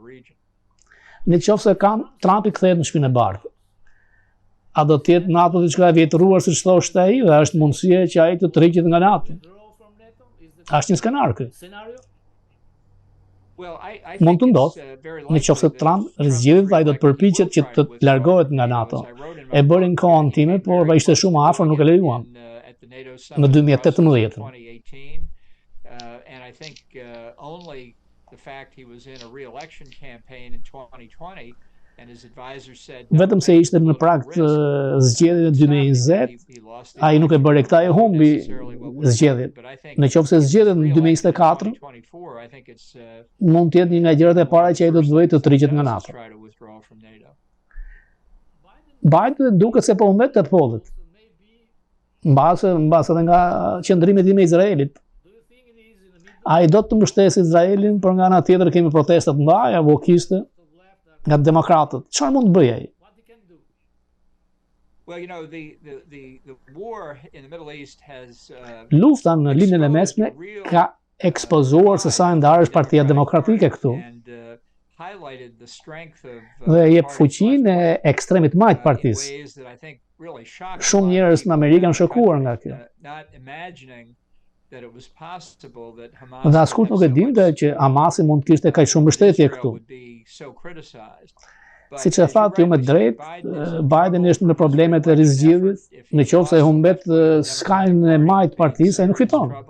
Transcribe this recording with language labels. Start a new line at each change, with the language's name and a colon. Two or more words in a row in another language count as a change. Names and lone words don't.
Albanian: Në qoftë se Trumpi kthehet në Shtëpinë e Bardhë, a do të jetë NATO diçka e vjetëruar siç thoshte ai, dhe është mundësia që ai të tërhiqet nga NATO. Është një skenar ky. Mund të ndodhë, në qoftë se Trump zgjedhet, ai do të përpiqet që të largohet nga NATO. E bëri në kohën time, por ishte shumë afër, nuk e lejuam. Në 2018.
English: And I think only the fact he was in a re-election campaign in 2020 and his advisor said
Albanian: vetëm se ishte në prag të zgjedhjeve 2020, ai nuk e bëri këtë, ai humbi zgjedhjet. Në qoftë se zgjedhet në 2024, mund të jetë një nga gjërat e para që ai do të bëjë të tërhiqet nga NATO. Biden duket se po humb të pollet. Mbase edhe nga qëndrimet me Izraelit. Ai do të mbështesë Izraelin, por nga ana tjetër kemi protesta të mëdha vokiste nga demokratët. Çfarë mund të bëjë ai?
English: Well, you know, the war in the Middle East has
Albanian: Lufta në linjën e mesme ka ekspozuar se sa e ndarë është Partia Demokratike këtu.
English: highlighted the strength of
Albanian: Dhe jep fuqinë e ekstremit majt partisë. Shumë njerëz në Amerikë janë shokuar nga kjo. Dhe askush nuk e dinte që Hamasi mund të kishte kaq shumë mbështetje këtu. Siç e thatë ju me drejtë, Biden është në problemet e rizgjidhjes, në qoftë se humbet skajin e majt partisë, ai nuk fiton.